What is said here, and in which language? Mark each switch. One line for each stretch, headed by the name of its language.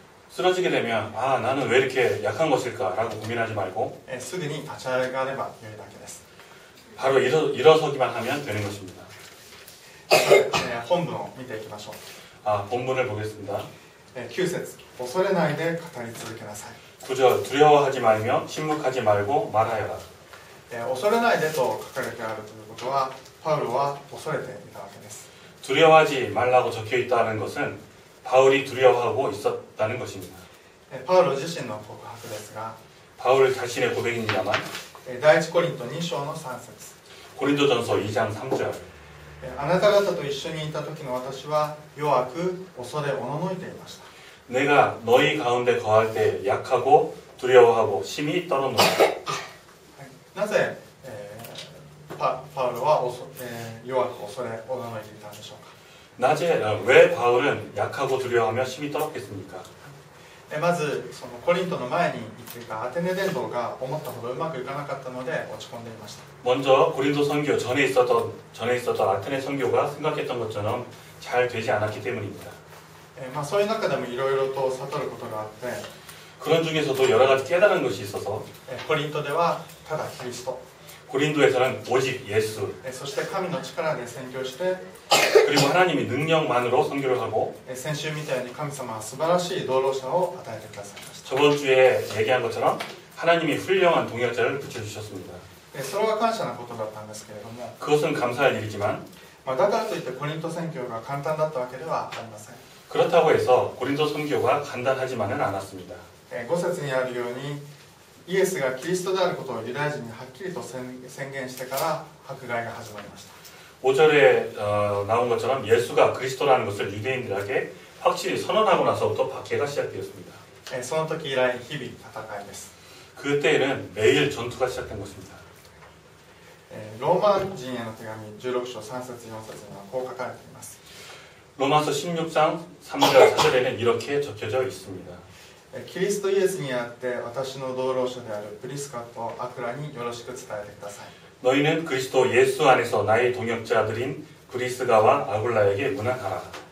Korean: 쓰러지게 되면 나는 왜 이렇게 약한 것일까라고 고민하지 말고
Japanese: すぐに立ち上がればよいだけです。
Korean: 바로 일어서기만 하면 되는 것입니다.
Japanese: 本文を見ていきましょう。
Korean: 본문을 보겠습니다.
Japanese: 9節恐れないで語り続けなさい。
Korean: 9절 두려워하지 말며 침묵하지 말고 말하여라.
Japanese: 恐れないでと書かれてあるということはパウロは恐れていたわけです。
Korean: 두려워하지 말라고 적혀있다는 것은 바울이 두려워하고 있었다는 것입니다.
Japanese: パウロ自身の告白ですが
Korean: 바울 자신의 고백입니다만
Japanese: 第一コリント2章の3節
Korean: 고린도전서 2장 3절
Japanese: あなた方と一緒にいた時の私は弱く恐れおののいていました。
Korean: 내가 너희 가운데 거할 때 약하고 두려워하고 심히 떨어놓았다.
Japanese: なぜ、パウロは弱く恐れおののいていたんでしょうか。
Korean: 왜 바울은 약하고 두려워하며 심히 떨었겠습니까?
Japanese: まずそのコリントの前に行っていたアテネ伝道が思ったほどうまくいかなかったので落ち込んでいました。
Korean: 먼저 고린도 선교 전에 있었던 아테네 선교가 생각했던 것처럼 잘 되지 않았기 때문입니다.
Japanese: そういう中でもいろいろと悟ることがあって
Korean: 그런 중에서도 여러 가지 깨달은 것이 있어서
Japanese: コリントではただキリスト
Korean: 고린도에서는 오직 예수
Japanese: そして神の力で宣教して
Korean: 그리고 하나님이 능력만으로 선교를 하고
Japanese: 先週みたいに神様は素晴らしい道路者を与えてくださいました。
Korean: 저번 주에 얘기한 것처럼 하나님이 훌륭한 동역자를 붙여주셨습니다.
Japanese: それは感謝なことだったんですけれども
Korean: 그것은 감사할 일이지만
Japanese: だからといってコリント宣教が簡単だったわけではありません。
Korean: 그렇다고 해서 고린도 선교가 간단하지만은 않았습니다.
Japanese: 5節にあるようにイエスがキリストであることをユダヤ人にはっきりと宣言してから迫害が始まりました。
Korean: 5절에 나온 것처럼 예수가 그리스도라는 것을 유대인들에게 확실히 선언하고 나서부터 박해가 시작되었습니다.
Japanese: その時以来日々戦いです。
Korean: 그때에는 매일 전투가 시작된 것입니다.
Japanese: ローマ人への手紙16章3節4節にはこう書かれています。
Korean: 로마서 16장 3절 4절에는 이렇게 적혀져 있습니다.
Japanese: キリストイエスにあって私の同労者であるプリスカとアクラによろしく伝えてください。
Korean: 너희는 그리스도 예수 안에서 나의 동역자들인 브리스가와 아굴라에게 문안하라.